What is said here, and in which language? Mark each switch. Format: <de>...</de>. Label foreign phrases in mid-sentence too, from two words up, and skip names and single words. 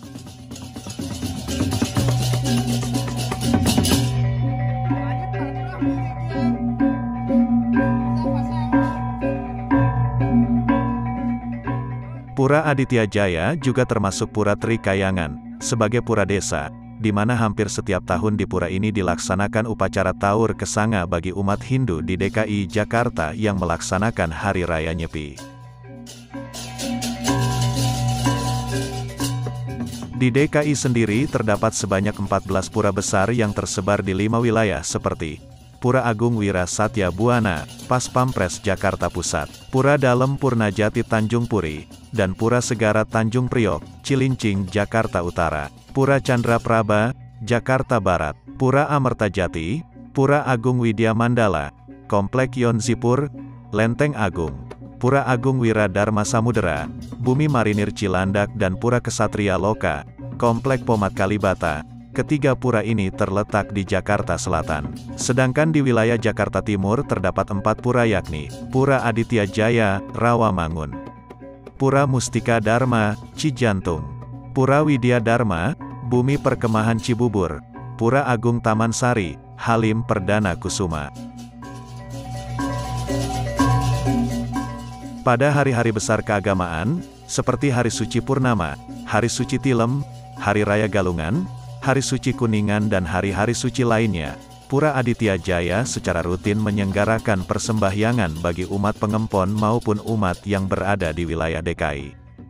<id>Pura Aditya Jaya juga termasuk Pura Trikayangan, sebagai pura desa, di mana hampir setiap tahun di pura ini dilaksanakan upacara Taur Kesanga bagi umat Hindu di DKI Jakarta yang melaksanakan Hari Raya Nyepi. Di DKI sendiri terdapat sebanyak 14 pura besar yang tersebar di 5 wilayah seperti Pura Agung Wira Satya Buana, Pas Pampres Jakarta Pusat, Pura Dalem Purnajati Tanjung Puri, dan Pura Segara Tanjung Priok, Cilincing Jakarta Utara, Pura Chandra Praba, Jakarta Barat, Pura Amertajati, Pura Agung Widya Mandala, Komplek Yonzipur, Lenteng Agung, Pura Agung Wira Dharma Samudera, Bumi Marinir Cilandak dan Pura Kesatria Loka, Komplek Pomat Kalibata. Ketiga pura ini terletak di Jakarta Selatan. Sedangkan di wilayah Jakarta Timur terdapat 4 pura yakni Pura Aditya Jaya, Rawamangun, Pura Mustika Dharma, Cijantung, Pura Widya Dharma, Bumi Perkemahan Cibubur, Pura Agung Taman Sari, Halim Perdana Kusuma. Pada hari-hari besar keagamaan, seperti Hari Suci Purnama, Hari Suci Tilem, Hari Raya Galungan, Hari Suci Kuningan dan hari-hari suci lainnya, Pura Aditya Jaya secara rutin menyelenggarakan persembahyangan bagi umat pengempon maupun umat yang berada di wilayah DKI.</id>